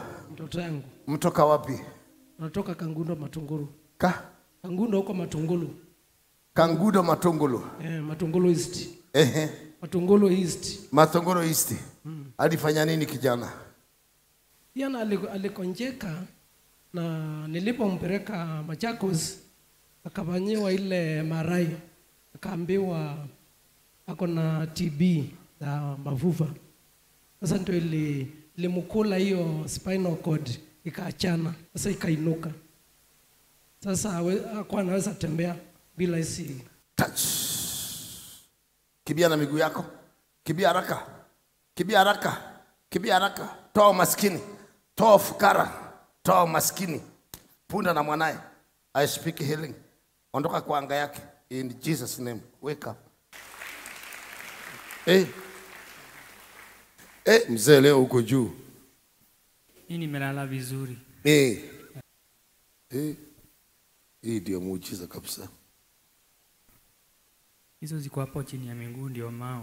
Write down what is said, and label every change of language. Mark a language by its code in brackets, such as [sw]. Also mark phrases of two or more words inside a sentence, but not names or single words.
[sw] Mtoto wangu. Mtoka wapi? Natoka Kangundo Matungulu. Kangundo huko Matungulu. Kangundo Matungulu. Matungulu East. Matungulu East. Alifanya nini kijana? Yana alikonjeka na nilipompeleka Machakos akafanyiwa ile MRI, akaambiwa ako na TB za mafufa. Sasa ndio ilimkula hiyo [en] spinal cord [sw] ikaachana, sasa ikainuka. Sasa hakuwa anaweza tembea bila hisi. Touch. Kimbia na miguu yako. Kimbia haraka. Toa maskini. Toa fukara. Toa maskini. Punda na mwanae. [en] I speak healing. [sw] Ondoka kwa anga yake. [en] In Jesus name. Wake up. [sw] Mzee leo uko juu. Mimi nimelala vizuri. Hii ndio muujiza kabisa. Hizo ziko hapo chini ya miguu ndio mao.